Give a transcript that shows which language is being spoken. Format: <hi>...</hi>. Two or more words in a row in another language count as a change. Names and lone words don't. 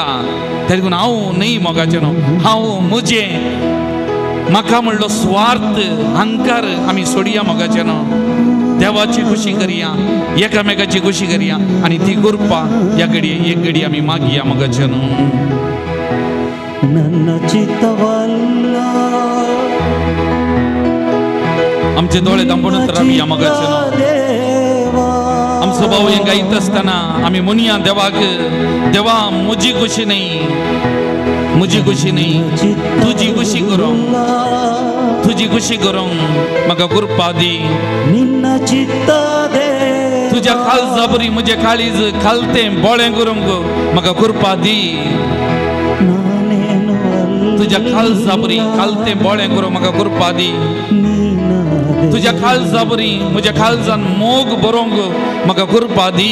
<kok>त्या देखून हांव न्ही मोगाचें न्हू, हांव म्हजें म्हाका म्हणलो स्वार्थ अहंकार आमी सोडया मोगाचें न्हू. देवाची खुशी करया, एकामेकाची खुशी करया आनी ती करपा ह्या घडये एक घडी आमी मागया मोगाचें न्हू.</kok> <kn>ನನ್ನ ಚಿತ್ತವಲ್ಲ</kn> <kok>आमचे दोळे धांपूनच रावया मोगाचें न्हू. आमचो भाऊ हें गायत आसतना आमी म्हणया देवाक, देवा म्हजी खुशी न्ही, म्हजी खुशी न्ही, तुजी खुशी करूंक, तुजी खुशी करूंक म्हाका करपा दी.</kok> <kn>ನಿನ್ನ ಚಿತ್ತ</kn> <kok>तुज्या काळजा बरी म्हजें काळीज खालतें बोळें करूंक म्हाका करपा दी. तुज्या काळजा बरी खालतें बोळें करूंक म्हाका करपा दी. तुज्या काळजा बरी म्हज्या काळजान मोग बरोवंक म्हाका करपा दी.</kok>